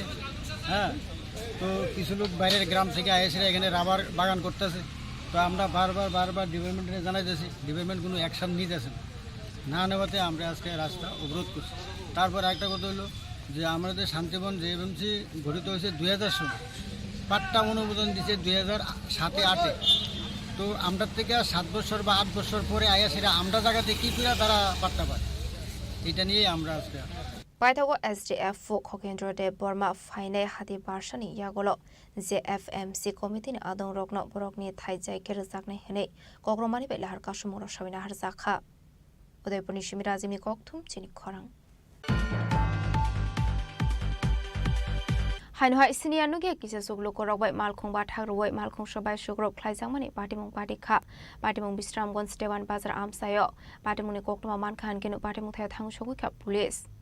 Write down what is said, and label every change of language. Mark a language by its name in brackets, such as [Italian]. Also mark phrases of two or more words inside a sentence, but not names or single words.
[Bangla] হ্যাঁ তো কিছু লোক বাইরের গ্রাম থেকে আইসে এখানে রাবার বাগান করতেছে তো আমরা বারবার ডিপার্টমেন্টে জানাইতেছি ডিপার্টমেন্ট কোনো অ্যাকশন নিতেছে না নেওয়াতে আমরা আজকে রাস্তা অবরোধ করছি তারপর একটা কথা হলো যে আমাদের শান্তিবন জেএফএমসি গঠিত হয়েছে 2000 সনে পাট্টা অনুমোদন দিয়েছে 2007-8 তো আমরা থেকে 7 বছর বা 8 বছর পরে আয়া সেটা আমরা জায়গাতে কী করে তারা পাট্টা পায় এটা নিয়ে আমরা আজকে [Kok Borok] Paitago SDF Fo Khokendro de Burma Faine Hadi Barshani Yagolo JFMC Committee ni Adong Rokno Borokni Thaijai Kerzakne Hene Kogromani Belahar Kashumoro Shavina Harzakha Udaipurni Shimirazimi Koktum Chini Khorang Hainhai senior nuge kisa suglo korok bai malkhong ba thak roi malkhong sabai sugrop khlaijang mani patimung party kha patimung bisramgonj Dewan Bazar amsayo patimung ni koktuma man khan kenu patimung thaya thang shogu kha police